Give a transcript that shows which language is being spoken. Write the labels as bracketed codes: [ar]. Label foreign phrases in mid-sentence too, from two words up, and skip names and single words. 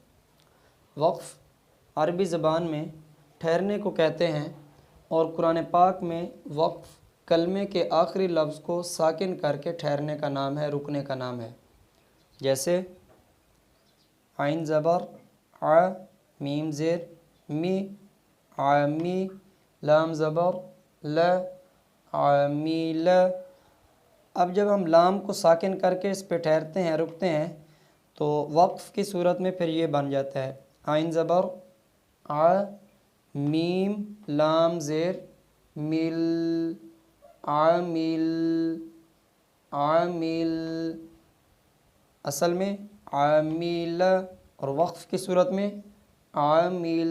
[ur] وقف عربی زبان میں ٹھہرنے کو کہتے ہیں، اور قرآن پاک میں وقف کلمے کے آخری لفظ کو ساکن کر کے ٹھہرنے کا نام ہے، رکنے کا نام ہے۔ جیسے عین زبر ع، میم زیر می، عامی، لام زبر ل، عامیل۔ اب جب ہم لام کو ساکن کر کے اس پہ ٹھہرتے ہیں، رکتے ہیں، تو وقف کی صورت میں پھر یہ بن جاتا ہے عین زبر ع، میم لام زیر مل، عامل، عامل، اصل میں عامل، اور وقف کی صورت میں عامل۔